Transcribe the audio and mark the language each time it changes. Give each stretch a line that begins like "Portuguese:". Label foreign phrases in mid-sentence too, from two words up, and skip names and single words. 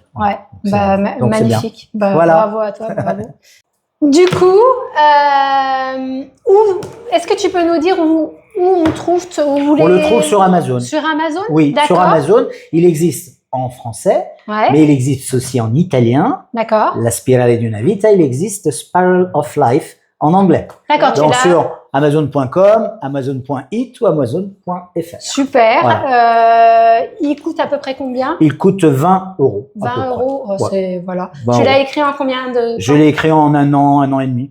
French: Donc magnifique. Bravo à toi, bravo. Du coup, est-ce que tu peux nous dire où on trouve On le trouve sur Amazon. Sur Amazon? Oui, sur Amazon. Il existe en français, mais il existe aussi en italien. D'accord. La Spirale di una vita, il existe Spiral of Life en anglais. D'accord. Donc sur Amazon.com, Amazon.it ou Amazon.fr. Super. Il coûte à peu près combien? Il coûte 20 €. 20 €, c'est voilà. Tu l'as écrit en combien de temps? Je l'ai écrit en un an et demi.